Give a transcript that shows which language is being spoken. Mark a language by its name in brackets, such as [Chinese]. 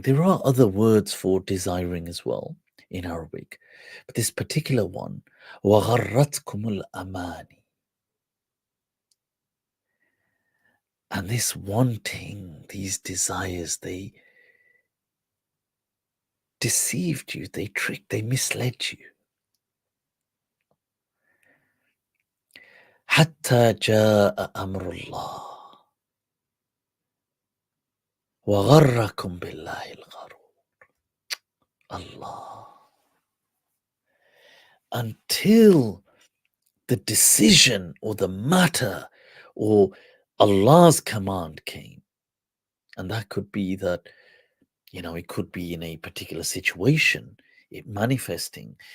[English] There are other words for desiring as well in Arabic, but this particular one, [Arabic] وَغَرَّتْكُمُ الْأَمَانِ. [English] And this wanting, these desires, they deceived you, they tricked, they misled you. [Arabic] حتى جاء أمر الله وغركم بالله الغرور. Allah. [English] Until the decision or the matter or Allah's command came. And that could be that, it could be in a particular situation, it manifesting.